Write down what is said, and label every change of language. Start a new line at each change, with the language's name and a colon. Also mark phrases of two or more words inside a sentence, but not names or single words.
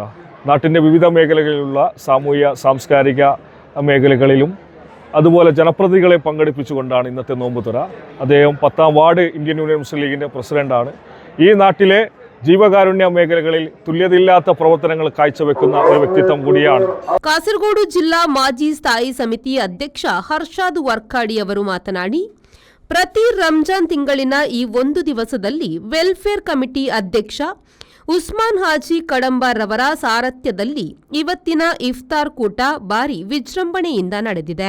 Malayalam: നാട്ടിൻ്റെ വിവിധ മേഖലകളിലുള്ള സാമൂഹ്യ സാംസ്കാരിക മേഖലകളിലും അതുപോലെ ജനപ്രതിനിധികളെ പങ്കെടുപ്പിച്ചുകൊണ്ടാണ് ഇന്നത്തെ നോമ്പ് തുറ. അദ്ദേഹം 10ാം വാർഡ് ഇന്ത്യൻ യൂണിയൻ മുസ്ലിം ലീഗിൻ്റെ പ്രസിഡൻ്റാണ്. ഈ നാട്ടിലെ ജീവകാരുണ്യ മേഖലകളിൽ തുല്യതയില്ലാത്ത പ്രവർത്തനങ്ങൾ കാഴ്ചവെക്കുന്ന ഒരു വ്യക്തിത്വം കൂടിയാണ്.
Kannada: ಕಾಸರಗೋಡು ಜಿಲ್ಲಾ ಮಾಜಿ ಸ್ಥಾಯಿ ಸಮಿತಿ ಅಧ್ಯಕ್ಷ ಹರ್ಷಾದ್ ವರ್ಕಾಡಿ ಅವರು ಮಾತನಾಡಿ, ಪ್ರತಿ ರಂಜಾನ್ ತಿಂಗಳಿನ ಈ ಒಂದು ದಿವಸದಲ್ಲಿ ವೆಲ್ಫೇರ್ ಕಮಿಟಿ ಅಧ್ಯಕ್ಷ ಉಸ್ಮಾನ್ ಹಾಜಿ ಕಡಂಬಾರ್ ಅವರ ಸಾರಥ್ಯದಲ್ಲಿ ಇವತ್ತಿನ ಇಫ್ತಾರ್ ಕೂಟ ಭಾರಿ ವಿಜೃಂಭಣೆಯಿಂದ ನಡೆದಿದೆ.